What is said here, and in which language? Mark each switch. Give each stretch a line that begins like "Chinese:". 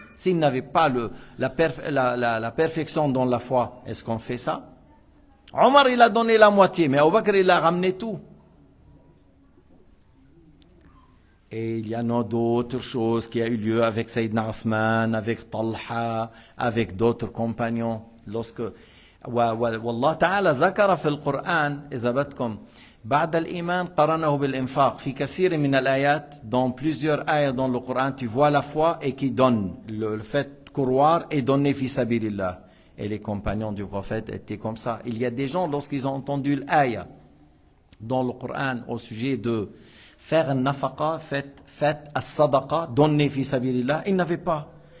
French: S'il n'avait pas la perfection dans la foi, est-ce qu'on fait ça? Omar, il a donné la moitié, mais Abu Bakr, il a ramené tout. Et il y en a d'autres choses qui ont eu lieu avec Sayyidina Uthman, avec Talha, avec d'autres compagnons. Lorsque,
Arabic: والله تعالى ذكر في القرآن إذا بدكم بعد الإيمان قرنه بالإنفاق في كثير من الآيات.
French: Dans plusieurs ayats dans le Coran, tu vois la foi et qui donne, le fait de croire et donner fi sabilillah. Et les compagnons du prophète étaient comme ça. Il y a des gens, lorsqu'ils ont entendu l'ayah dans le Coran au sujet de faire un nafaqa, faites as-sadaqa, donner fi sabilillah, ils n'avaient pas.